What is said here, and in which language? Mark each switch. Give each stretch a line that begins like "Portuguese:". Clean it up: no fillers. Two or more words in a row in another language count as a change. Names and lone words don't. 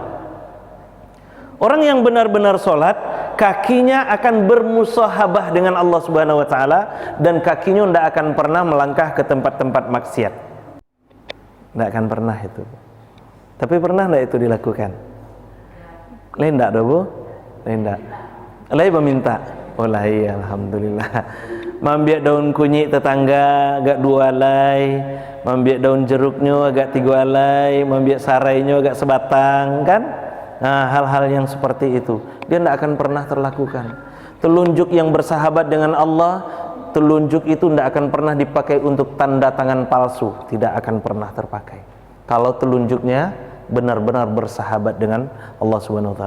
Indonesian: Orang yang benar-benar sholat, kakinya akan bermusahabah dengan Allah
Arabic: سبحانه وتعالى,
Indonesian: dan kakinya tidak akan pernah melangkah ke tempat-tempat maksiat. Tidak akan pernah itu. Tapi pernah tidak itu dilakukan? Lain tidak, Bu? Lain tidak. Lain meminta. Oh lah, iya, alhamdulillah.
Minangkabau: Mambiak daun kunyit tetangga agak 2 alai, mambiak daun jeruknya agak 3 alai, mambiak sarainya agak sebatang, kan?
Indonesian: Nah, hal-hal yang seperti itu dia tidak akan pernah terlakukan. Telunjuk yang bersahabat dengan Allah, telunjuk itu tidak akan pernah dipakai untuk tanda tangan palsu, tidak akan pernah terpakai. Kalau telunjuknya benar-benar bersahabat dengan Allah
Arabic: سبحانه وتعالى.